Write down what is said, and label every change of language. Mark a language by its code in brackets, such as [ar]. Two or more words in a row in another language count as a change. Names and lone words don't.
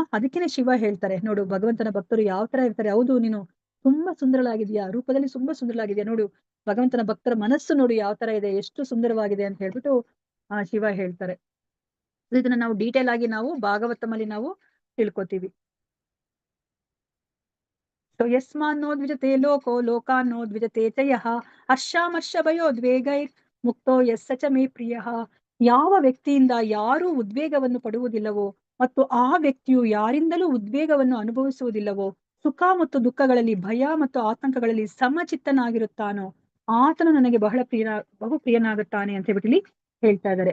[kn] ಅದಕ್ಕೇನೆ ಶಿವ ಹೇಳ್ತಾರೆ ನೋಡು, ಭಗವಂತನ ಭಕ್ತರು ಯಾವ ತರ ಇರ್ತಾರೆ. ಹೌದು, ನೀನು ತುಂಬಾ ಸುಂದರಳಾಗಿದ್ಯಾ, ರೂಪದಲ್ಲಿ ತುಂಬಾ ಸುಂದರಳಾಗಿದ್ಯಾ ನೋಡು, ಭಗವಂತನ ಭಕ್ತರ ಮನಸ್ಸು ನೋಡು ಯಾವ ತರ ಇದೆ, ಎಷ್ಟು ಸುಂದರವಾಗಿದೆ ಅಂತ ಹೇಳ್ಬಿಟ್ಟು ಶಿವ ಹೇಳ್ತಾರೆ. ಇದನ್ನ ನಾವು ಡೀಟೇಲ್ ಆಗಿ ನಾವು ಭಾಗವತಮಲ್ಲಿ ನಾವು ತಿಳ್ಕೊತೀವಿ. [sa] ಸೊ ಯಸ್ಮಾನ್ನೋ ದ್ವಿಜತೆ ಲೋಕೋ ಲೋಕಾನ್ನೋ ದ್ವಿಜತೆ ಚ ಯಃ ಹರ್ಷಾಮರ್ಷ ಭಯೋದ್ವೇಗೈರ್ ಮುಕ್ತೋ ಯಸ್ಸ ಚ ಮೇ ಪ್ರಿಯಃ. [kn] ಯಾವ ವ್ಯಕ್ತಿಯಿಂದ ಯಾರೂ ಉದ್ವೇಗವನ್ನು ಪಡುವುದಿಲ್ಲವೋ ಮತ್ತು ಆ ವ್ಯಕ್ತಿಯು ಯಾರಿಂದಲೂ ಉದ್ವೇಗವನ್ನು ಅನುಭವಿಸುವುದಿಲ್ಲವೋ, ಸುಖ ಮತ್ತು ದುಃಖಗಳಲ್ಲಿ ಭಯ ಮತ್ತು ಆತಂಕಗಳಲ್ಲಿ ಸಮಚಿತ್ತನಾಗಿರುತ್ತಾನೋ ಆತನು ನನಗೆ ಬಹು ಪ್ರಿಯನಾಗುತ್ತಾನೆ ಅಂತ ಹೇಳ್ಬಿಟ್ಟು ಹೇಳ್ತಾ ಇದ್ದಾರೆ.